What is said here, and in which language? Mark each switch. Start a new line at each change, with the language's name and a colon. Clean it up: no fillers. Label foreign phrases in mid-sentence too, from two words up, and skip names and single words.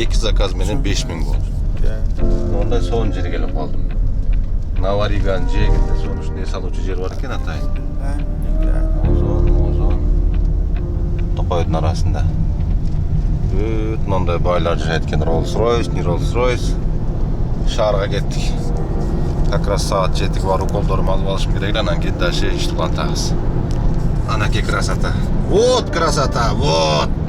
Kyrgyz: 2 заказ менен 5000 болду. Мондай сонун жерге келип калдым. Навариган жегинде сонун ушундай салуучу жер бар экен атайын. Озон. Токойдун арасында. Бүт мындай байлар жашайт экен.
Russian: Rolls-Royce, не Rolls-Royce.
Kyrgyz: Шаарга кеттик.
Russian: Как раз
Kyrgyz: саат жетиге бар, уколдорумду алып алышым керек. Анан кийин дальше ишти улантабыз.
Russian: Анаке красота. Вот красота, вот.